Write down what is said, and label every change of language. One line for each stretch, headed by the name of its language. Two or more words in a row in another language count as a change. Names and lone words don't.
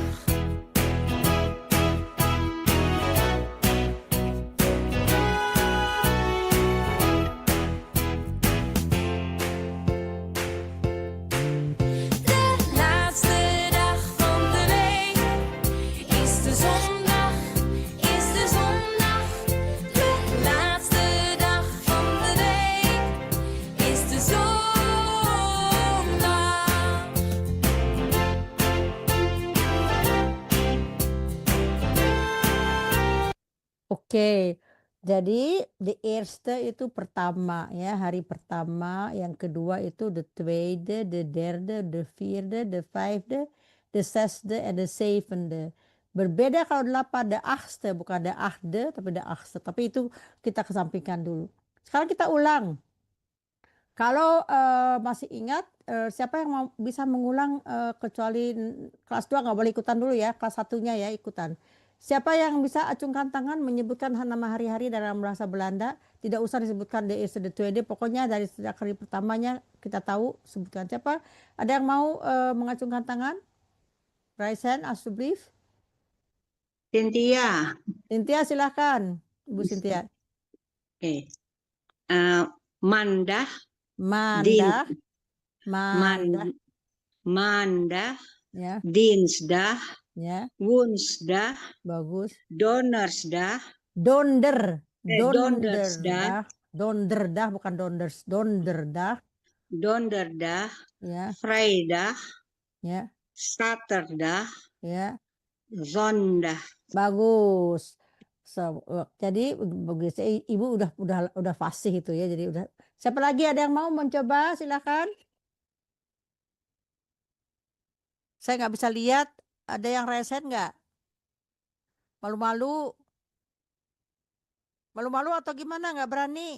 Dutch: De laatste dag van de week is de zondag, is de zondag. De laatste dag van de week is de zondag.
Indonesian: Oke, jadi
Dutch: de eerste
Indonesian: itu pertama ya, hari pertama, yang kedua itu
Dutch: de tweede, de derde, de vierde, de vijfde, de zesde en de zevende.
Indonesian: Berbeda kalau
Dutch: 8 de achtste, bukan de achtde tapi de achtste.
Indonesian: Tapi itu kita kesampingkan dulu. Sekarang kita ulang. Kalau masih ingat, siapa yang mau bisa mengulang, kecuali kelas 2 nggak boleh ikutan dulu ya, kelas 1-nya ya ikutan. Siapa yang bisa acungkan tangan menyebutkan nama hari-hari dalam bahasa Belanda, tidak usah disebutkan
Dutch: de eerste, de tweede,
Indonesian: pokoknya dari sejak hari pertamanya kita tahu sebutkan. Siapa? Ada yang mau mengacungkan tangan?
English: Raise hand alsjeblieft.
Indonesian: Cynthia. Cynthia silahkan, Ibu Cynthia. Oke.
Dutch: Mandag, Maandag, maandag, maandag,
Indonesian: ya,
Dutch: dinsdag,
Indonesian: ya,
Dutch: woensdag,
Indonesian: bagus.
Dutch: dondersdag, Donder, dondersdag, donderdag bukan donders, donderdag, donderdag,
Indonesian: ya,
Dutch: vrijdag,
Indonesian: ya,
Dutch: zaterdag,
Indonesian: ya,
Dutch: zondag.
Indonesian: bagus. Jadi begitu, Ibu udah fasih itu ya, jadi udah. Siapa lagi ada yang mau mencoba? Silakan. Saya nggak bisa lihat, ada yang resen nggak? Malu-malu? Malu-malu atau gimana? Nggak berani?